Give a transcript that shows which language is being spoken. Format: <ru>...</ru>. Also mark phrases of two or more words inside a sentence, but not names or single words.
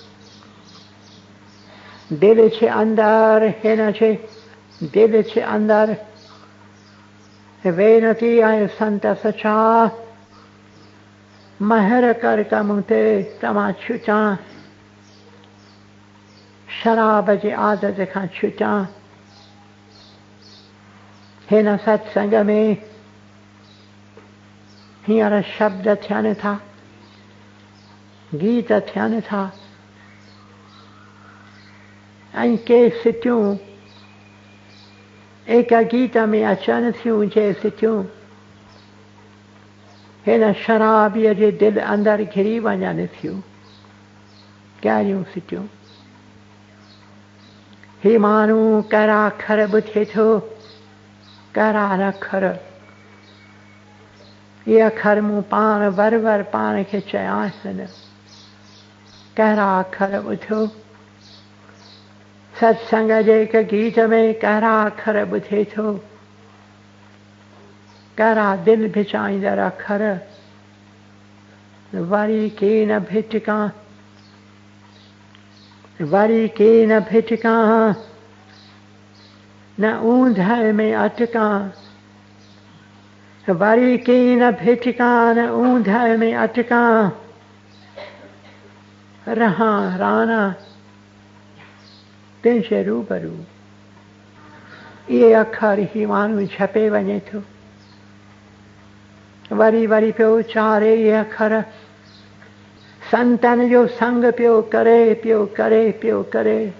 <sd>दिल जे अंदरि हिन जे दिल जे अंदरि वेनती ऐं संत सचा महर कर कम ते तव्हां छुटा शराब जी आदत खां छुटा हिन सत्संग में हींअर शब्द थियनि था गीत थियनि था ऐं के सिटियूं एक गीत में अचनि थियूं जे सिटियूं हिन शराबीअ जे दिलि अंदरि घिरी वञनि थियूं कहिड़ियूं सिटियूं ही माण्हू कहिड़ा अखर ॿुधे थो कहिड़ा अखर इहे अखर मूं पाण वर पाण खे चयासीं न कहिड़ा अखर ॿुधो सत्संग जे हिक गीत में कहिड़ा अखर ॿुधे थो कहिड़ा दिलि भिचाईंदड़ अखर वरी की न भिटकां वरी की न भिटकां न ऊंधहि में अटकां वरी की न भिटकां न ऊंधहि में अटकां रहां राणा तुंहिंजे रूबरू इहे अखर ही माण्हू छपे वञे थो वरी वरी पियो उचारे इहे अखर संतन जो संग पियो करे</sd>